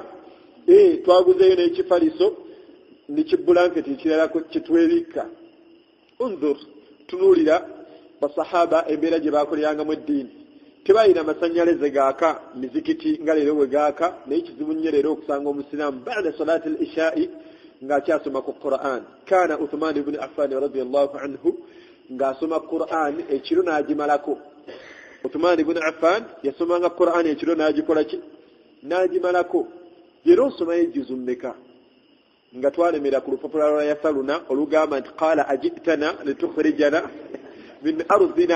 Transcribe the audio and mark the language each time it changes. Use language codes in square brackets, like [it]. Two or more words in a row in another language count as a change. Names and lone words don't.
[lg] Twaguzeyo n'ekifaliso n'ekibulanketi ekirala kitwebikka. Unzur, tunuulira basahaba embeera gye baakolerangamu eddiini. Tebalina masanyalaze gaaka mizikiti nga leero bwe gaaka, naye kizibu nnyo leero okusanga omusiraamu [ar] بعد صلاة العشاء [lg] ng'akyasoma ku Qur'an. Kaana Uthman ibn Affan [ar] رضي الله عنه [lg] ng'asoma Qur'an ekiro n'agimalako. Uthman ibn Affan yasomanga Qur'an ekiro n'agikola ki? N'agimalako. Leero osomayo ejuzu mmeka? Nga twalemera ku lupapula lwa Yasaruna olugamba nti [ar] قال أجئتنا لتخرجنا من أرضنا.